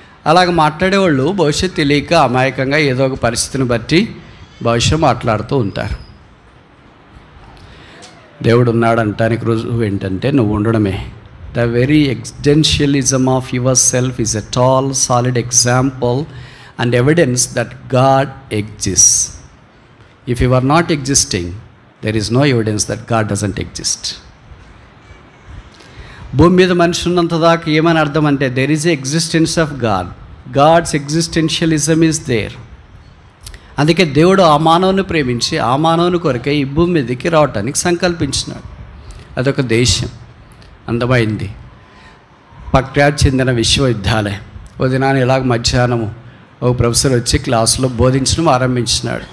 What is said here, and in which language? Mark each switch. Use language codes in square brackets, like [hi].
[te] అలాగ మాట్లాడేవాళ్ళు భవిష్యత్ తెలియక అమాయకంగా ఏదో ఒక పరిస్థితిని బట్టి భవిష్యత్ మాట్లాడుతూ ఉంటారు. దేవుడు ఉన్నాడు అంటానికి రుజువు ఏంటంటే నువ్వు ఉండడమే. [en] The very existentialism of yourself is a tall solid example and evidence that God exists. If you are not existing, there is no evidence that God doesn't exist. [te] భూమి మీద మనిషి ఉన్నంత దాకా ఏమని అర్థం అంటే [en] there is a existence of God. God's existentialism is there. [te] అందుకే దేవుడు ఆ మానవుని ప్రేమించి ఆ మానవుని కొరకే ఈ భూమి మీదకి రావటానికి సంకల్పించినాడు. అదొక దేశం, అందమైంది, ప్రఖ్యాతి చెందిన విశ్వవిద్యాలయం. ఓ దినాన్ని ఇలాగ మధ్యాహ్నము ఒక ప్రొఫెసర్ వచ్చి క్లాసులో బోధించడం ఆరంభించినాడు.